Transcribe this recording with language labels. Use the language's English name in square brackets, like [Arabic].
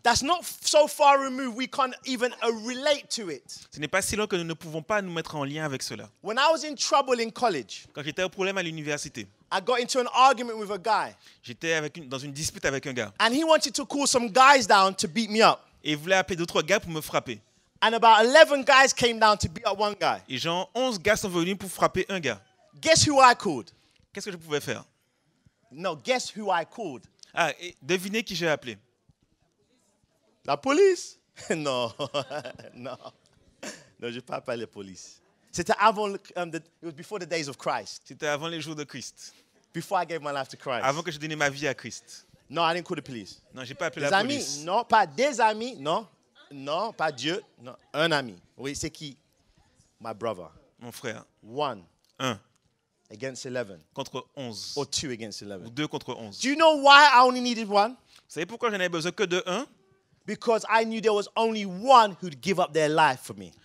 [English] That's not so far removed we can't even relate to it. [French] Ce n'est pas si loin que nous ne pouvons pas nous mettre en lien avec cela. [English] When I was in trouble in college, [French] Quand j'étais au problème à l'université, [English] I got into an argument with a guy, [French] j'étais dans une dispute avec un gars. [English] and he wanted to call some guys down to beat me up. [French] Et il voulait appeler d'autres gars pour me frapper. [English] And about 11 guys came down to beat up one guy. [French] Et genre 11 gars sont venus pour frapper un gars. [English] Guess who I called? [French] Qu'est-ce que je pouvais faire? [English] No, guess who I called? [French] Ah, et devinez qui j'ai appelé. La police? [English] No, no. [French] No, je ne parle pas la police. C'était avant, [English] it was before the days of Christ. [French] C'était avant les jours de Christ. [English] Before I gave my life to Christ. [French] Avant que je donne ma vie à Christ. [English] No, I didn't call the police. [French] Non, j'ai pas appelé Des la amis? police. Non, pas des amis. Non, non, pas Dieu. Non, un ami. Oui, c'est qui? [English] My brother. [French] Mon frère. [English] 1 [French] 1 [English] against 11. [French] contre 11. [English] Or 2 against [French] Ou [English] 11. [French] 2 contre 11. [English] Do you know why I only needed 1? [French] Vous savez pourquoi j'en avais besoin que de 1? [English] Because I knew there was only one who'd give up their life for me.